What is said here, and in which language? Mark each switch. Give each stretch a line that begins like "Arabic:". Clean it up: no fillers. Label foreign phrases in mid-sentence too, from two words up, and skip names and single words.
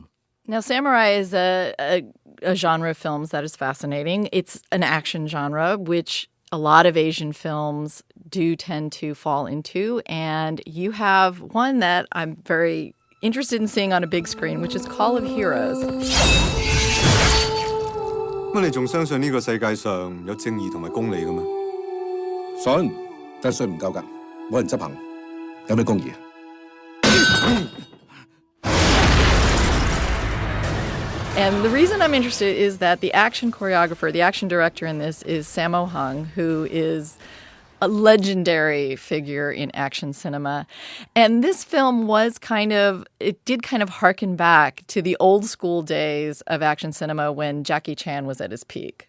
English: Now, samurai is a genre of films that is fascinating. It's an action genre, which a lot of Asian films do tend to fall into. And you have one that I'm very interested in seeing on a big screen, which is Call of Heroes.
Cantonese: 乜你仲相信呢個世界上有正義同埋公理嘅咩？信，但係信唔夠㗎，冇人執行，有咩公義啊？
English: And the reason I'm interested is that the action choreographer, the action director in this is Sammo Hung, who is a legendary figure in action cinema. And this film did kind of harken back to the old school days of action cinema when Jackie Chan was at his peak.